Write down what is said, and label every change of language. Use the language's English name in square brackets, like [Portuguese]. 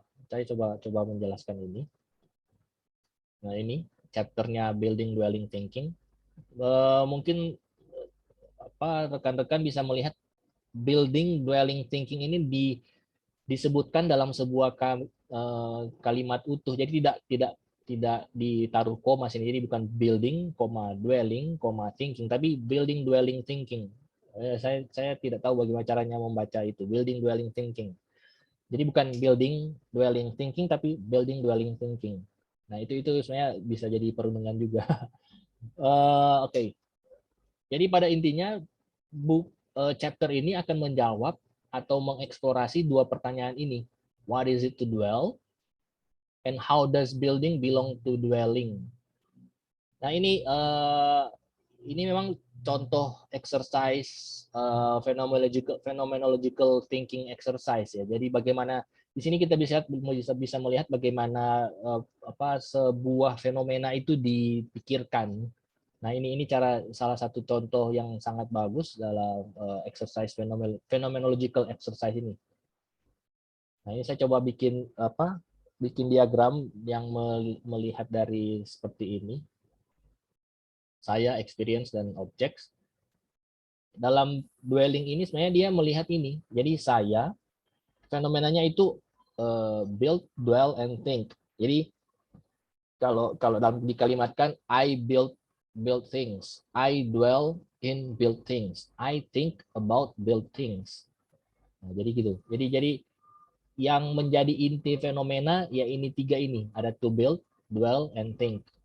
[Indonesian] Saya coba menjelaskan ini. Nah, ini chapternya Building, Dwelling, Thinking. Mungkin rekan-rekan bisa melihat Building, Dwelling, Thinking ini disebutkan dalam sebuah kalimat utuh. Jadi tidak ditaruh koma sini. Jadi bukan building, dwelling, thinking, tapi building, dwelling, thinking. Saya tidak tahu bagaimana caranya membaca itu, building, dwelling, thinking. Jadi bukan building, dwelling, thinking, tapi building, dwelling, thinking. Nah, itu sebenarnya bisa jadi perundungan juga. Oke. Jadi pada intinya chapter ini akan menjawab atau mengeksplorasi dua pertanyaan ini. [English] What is it to dwell? And how does building belong to dwelling? [Indonesian] Nah, ini memang contoh exercise phenomenological thinking exercise ya. Jadi bagaimana di sini kita bisa melihat bagaimana sebuah fenomena itu dipikirkan. Nah, ini salah satu contoh yang sangat bagus dalam exercise phenomenological exercise ini. Nah, ini saya coba bikin diagram yang melihat dari seperti ini. Saya, experience, dan objects. Dalam dwelling ini sebenarnya dia melihat ini. Jadi saya, fenomenanya itu build, dwell, and think. Jadi kalau dikalimatkan, [English] I build things, I dwell in build things, I think about build things. [Indonesian] Nah, jadi gitu. Jadi yang menjadi inti fenomena ya ini tiga ini, ada to build, dwell, and think.